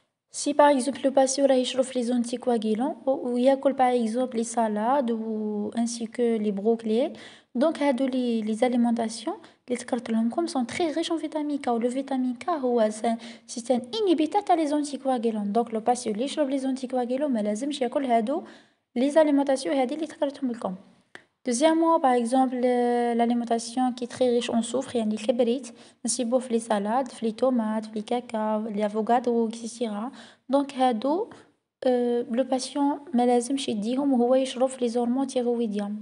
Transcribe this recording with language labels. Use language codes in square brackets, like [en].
[fr] Si par exemple le patient [ar] يشرب [fr] les anticoagulants ou [ar] ياكل [fr] par exemple les salades ou ainsi que les brocolis, donc les alimentations les [ar] ذكرت لكم [fr] sont très riches en vitamine K. Le vitamine K c'est un inhibiteur les anticoagulants. Donc le patient [ar] اللي يشرب [fr] les anticoagulants [ar] ما لازمش ياكل [fr] les alimentations [ar] هذه اللي ذكرتهم لكم. [fr] Deuxièmement, par exemple, l'alimentation qui est très riche en soufre, [ar] يعني الكبريت نصيبوه في [fr] les salades, [ar] في [fr] les tomates, في les cacaos, les avocados, etc. donc [ar] هادو [fr] le patient [ar] ما لازمش يديهم وهو يشرب في [fr] les hormones thyroïdiennes.